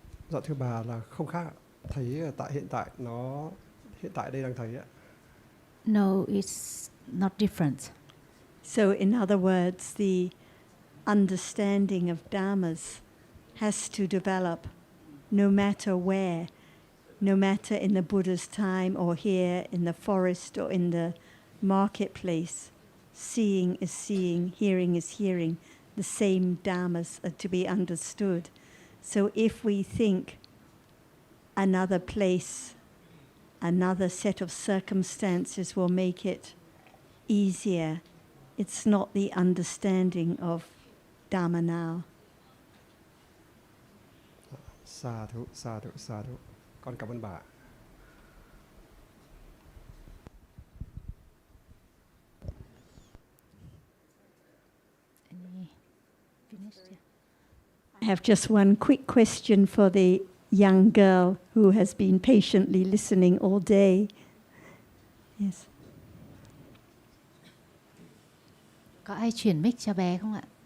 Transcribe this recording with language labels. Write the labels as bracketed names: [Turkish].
[Vietnamese] Dạ thưa bà là không khác ạ. Thấy tại hiện tại nó hiện tại đây đang thấy ạ. [English] No, it's not different. So in other words, the understanding of dhammas has to develop no matter where, no matter in the Buddha's time or here in the forest or in the marketplace. Seeing is seeing, hearing is hearing. The same dhammas are to be understood. So if we think another place, another set of circumstances will make it easier, it's not the understanding of Dhamma now. [Vietnamese] Sa thú, sa thú, sa thú. Con cảm ơn bà. [English] Any finished? Yeah. I have just one quick question for the young girl who has been patiently listening all day. Yes. [Vietnamese] Có ai chuyển mic cho bé không ạ?